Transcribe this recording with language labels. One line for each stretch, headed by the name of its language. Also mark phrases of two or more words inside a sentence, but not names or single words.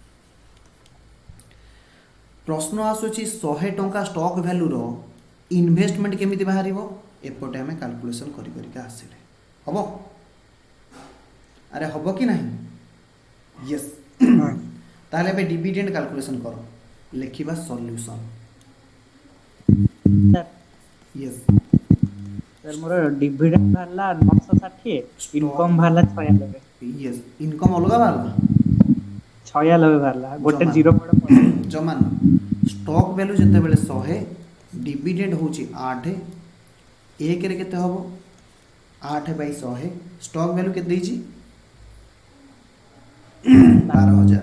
Odia: ପ୍ରଶ୍ନ ଆସୁଛି 100 ଟଙ୍କା ଷ୍ଟକ୍ ଭ୍ୟାଲୁର ଇନଭେଷ୍ଟମେଣ୍ଟ କେମିତି ବାହାରିବ? ଏପଟେ ଆମେ କାଲକୁଲେସନ୍ କରିକି ଆସିଲେ ହେବ? ଆରେ ହେବ କି ନାହିଁ? ୟେସ୍। ତାହେଲେ ଏବେ ଡିଭିଡେଣ୍ଡ କାଲକୁଲେସନ୍ କର। ଲେଖିବା ସଲ୍ୟୁସନ୍। ୟେସ୍, ସର ମୋର ଡିଭିଡେଣ୍ଡ ବାହାରଲା 960, ଇନକମ ବାହାରଲା 96। ୟେସ୍, ଇନକମ୍ ଅଲଗା ବାହାରିଲା। 96 ବାହାରଲା, ଗୋଟେ ଜମା। ଜିରୋ ପଡେ ପଡେ। ଜମା ନୁହଁ। ଷ୍ଟକ୍ ଭ୍ୟାଲୁ ଯେତେବେଳେ 100, ଡିଭିଡେଣ୍ଡ ହେଉଛି 8। ଏକରେ କେତେ ହେବ? 8/100। ଷ୍ଟକ୍ ଭ୍ୟାଲୁ କେତେ ଦେଇଛି? 12,000।